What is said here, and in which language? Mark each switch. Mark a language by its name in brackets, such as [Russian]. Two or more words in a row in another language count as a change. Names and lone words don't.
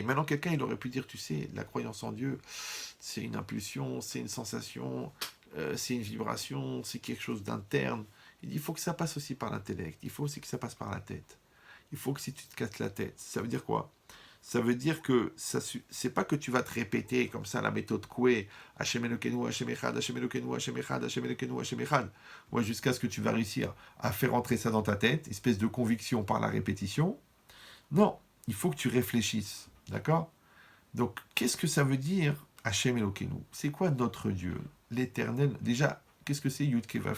[French] Maintenant quelqu'un il aurait pu dire, tu sais, la croyance en Dieu, c'est une impulsion, c'est une sensation, c'est une vibration, c'est quelque chose d'interne. Il dit, il faut que ça passe aussi par l'intellect, il faut aussi que ça passe par la tête. Il faut que si tu te casses la tête, ça veut dire quoi? Ça veut dire que c'est pas que tu vas te répéter comme ça la méthode Coué, [Hebrew] ה' אלקינו, ה' אחד, ה' אלקינו, ה' אחד, ה' אלקינו, ה' אחד, [French] ouais, jusqu'à ce que tu vas réussir à faire entrer ça dans ta tête, espèce de conviction par la répétition. Non, il faut que tu réfléchisses, d'accord? Donc, qu'est-ce que ça veut dire [Hebrew] ה' אלקינו? [French] C'est quoi notre Dieu, l'éternel? Déjà, qu'est-ce que c'est [Hebrew] יוד-קה ואו-קה?